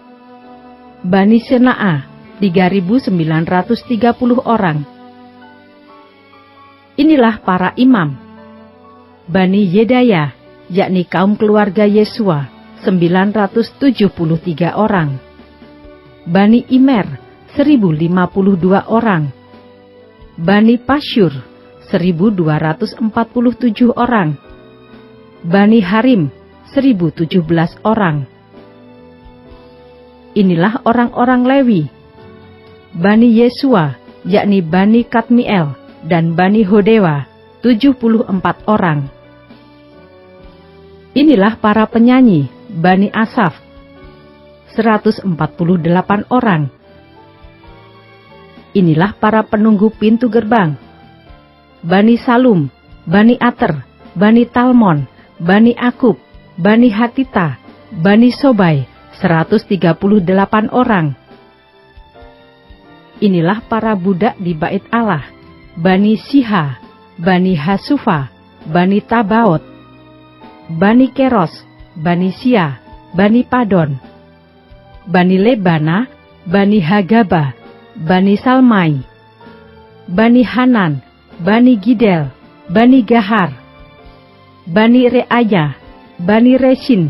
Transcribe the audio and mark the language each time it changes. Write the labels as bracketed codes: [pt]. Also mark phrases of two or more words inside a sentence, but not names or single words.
[id] Bani Sena'a 3.930 orang. Inilah para imam. Bani Yedaya, yakni kaum keluarga Yesua 973 orang. Bani Imer 1052 orang. Bani Pasyur 1247 orang. Bani Harim 1017 orang. Inilah orang-orang Lewi. Bani Yesua, yakni Bani Kadmiel dan Bani Hodewa 74 orang. Inilah para penyanyi, Bani Asaf 148 orang. Inilah para penunggu pintu gerbang. Bani Salum, Bani Ater, Bani Talmon, Bani Akub, Bani Hatita, Bani Sobai, 138 orang. Inilah para budak di bait Allah. Bani Siha, Bani Hasufa, Bani Tabaot, Bani Keros, Bani Sia, Bani Padon, Bani Lebana, Bani Hagaba, Bani Salmai, Bani Hanan, Bani Gidel, Bani Gahar, Bani Reaya, Bani Resin,